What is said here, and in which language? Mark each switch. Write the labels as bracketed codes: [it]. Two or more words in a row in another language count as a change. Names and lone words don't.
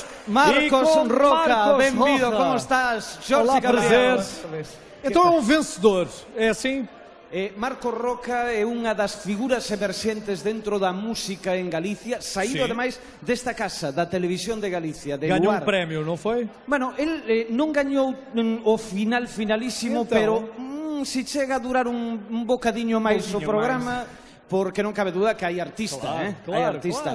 [pt] Marcos Roca, bem-vindo, como estás? Jorge Olá, prazer. Então é um vencedor, é assim? [gl] Marcos Roca é unha das figuras emerxentes dentro da música en Galicia, saído ademais desta casa, da Televisión de Galicia, de Gañou Luar. un premio, non foi? Bueno, el non gañou o finalísimo, pero se chega a durar un bocadiño máis o programa, porque non cabe duda que hai artista, hai artista.